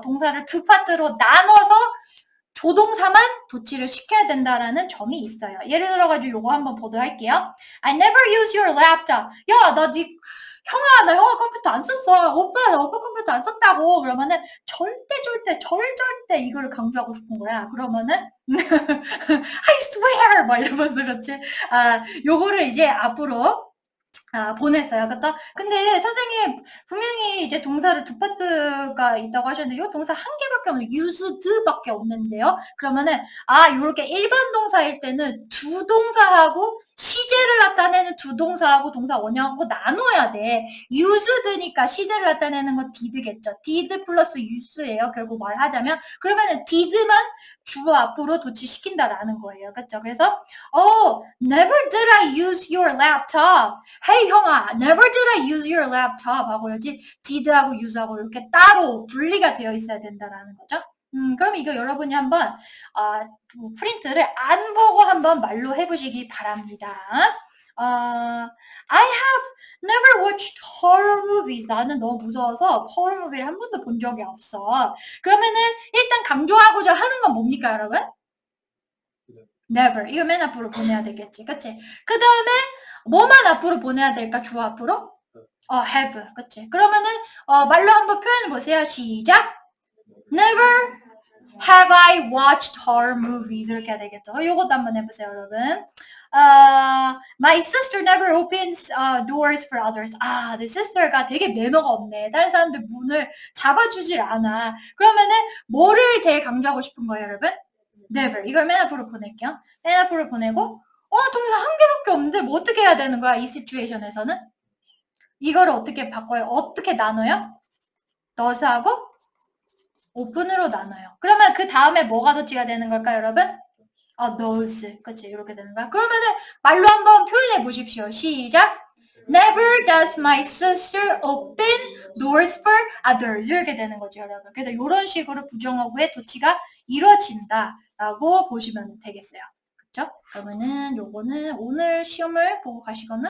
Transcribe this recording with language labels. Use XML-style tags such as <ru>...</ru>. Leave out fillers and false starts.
<ko>동사를 두 파트로 나눠서 조동사만 도치를 시켜야 된다라는 점이 있어요. 예를 들어가지고 요거 한번 보도록 할게요.</ko> <en>I never use your laptop.</en> <ko>야, 형아, 나 영어 컴퓨터 안 썼어. 오빠, 나 오빠 컴퓨터 안 썼다고. 그러면은 절대 이거를 강조하고 싶은 거야.</ko> <en>그러면은 I swear!</en> <ko>막 이러면서 그치? 요거를 이제 앞으로 보냈어요. 그쵸? 근데 선생님, 분명히 이제 동사를 두 파트가 있다고 하셨는데, 이 동사 한 개밖에 없는, used밖에 없는데요? 그러면은, 요렇게 일반 동사일 때는 두 동사하고 시제를 나타내는 두 동사하고 동사 원형하고 나눠야 돼. used니까 시제를 나타내는 건 did겠죠. did 플러스 use예요. 결국 말하자면. 그러면은 did만 주어 앞으로 도치시킨다라는 거예요. 그쵸? 그래서,</ko> <en>never did I use your laptop. Hey,</en> <ko>형아,</ko> <en>never did I use your laptop</en> <ko>하고 여기 did하고 use하고 이렇게 따로 분리가 되어 있어야 된다라는 거죠. 그럼 이거 여러분이 한번 프린트를 안 보고 한번 말로 해보시기 바랍니다.</ko> <en>I have never watched horror movies.</en> <ko>나는 너무 무서워서 horror movie를 한 번도 본 적이 없어. 그러면은 일단 강조하고자 하는 건 뭡니까, 여러분?</ko> <en>never.</en> <ko>이거 맨 앞으로 보내야 되겠지. 그치? 그 다음에 뭐만 앞으로 보내야 될까? 주어 앞으로? have. 그치? 그러면은 말로 한번 표현해 보세요. 시작.</ko> <en>Never have I watched horror movies.</en> <ko>이렇게 해야 되겠죠. 요것도 한번 해보세요, 여러분.</ko> <en>My sister never opens doors for others.</en> <ko>내 sister가 되게 매너가 없네. 다른 사람들 문을 잡아주질 않아. 그러면은 뭐를 제일 강조하고 싶은 거예요, 여러분?</ko> <en>never.</en> <ko>이걸 맨 앞으로 보낼게요. 맨 앞으로 보내고 동사 한 개밖에 없는데 뭐 어떻게 해야 되는 거야? 이 시츄에이션에서는? 이거를 어떻게 바꿔요? 어떻게 나눠요? does하고 open으로 나눠요. 그러면 그 다음에 뭐가 도치가 되는 걸까요, 여러분? does. 그치? 이렇게 되는 거야. 그러면은 말로 한번 표현해 보십시오. 시작.</ko> <en>Never does my sister open doors for others.</en> <ko>이렇게 되는 거죠, 여러분. 그래서 이런 식으로 부정어구의 도치가 이루어진다라고 보시면 되겠어요. 그쵸? 그러면은 요거는 오늘 시험을 보고 가시거나</ko>